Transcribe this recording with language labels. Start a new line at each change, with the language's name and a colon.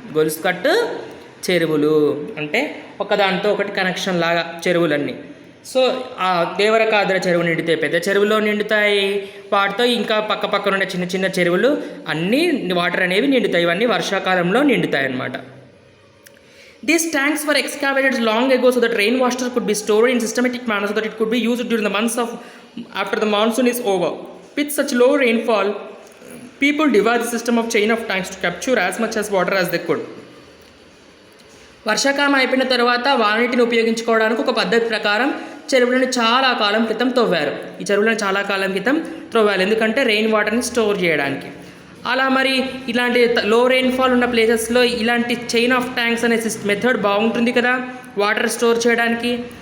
Telugu: గొలుసుకట్టు చెరువులు అంటే ఒకదాంతో ఒకటి కనెక్షన్ లాగా చెరువులన్నీ. సో ఆ దేవరకాద్ర చెరువు నిండితే పెద్ద చెరువులో నిండుతాయి, వాటితో ఇంకా పక్క పక్కన ఉండే చిన్న చిన్న చెరువులు అన్నీ వాటర్ అనేవి నిండుతాయి. ఇవన్నీ వర్షాకాలంలో నిండుతాయి అన్నమాట.
English: These tanks were excavated long ago so that rainwater could be stored in systematic manner so that it could be used during the months of after the monsoon is over. With such low rainfall, people devised a system of chain of tanks to capture as much as water as they could.
Telugu: వర్షాకాలం అయిపోయిన తర్వాత వాననీటిని ఉపయోగించుకోవడానికి ఒక పద్ధతి ప్రకారం చెరువులను చాలా కాలం క్రితం తవ్వారు. ఈ చెరువులను చాలా కాలం క్రితం త్రవ్వాలి, ఎందుకంటే రెయిన్ వాటర్ని స్టోర్ చేయడానికి. అలా మరి ఇలాంటి లో రెయిన్ఫాల్ ఉన్న ప్లేసెస్లో ఇలాంటి చైన్ ఆఫ్ ట్యాంక్స్ అనే మెథడ్ బాగుంటుంది కదా వాటర్ స్టోర్ చేయడానికి.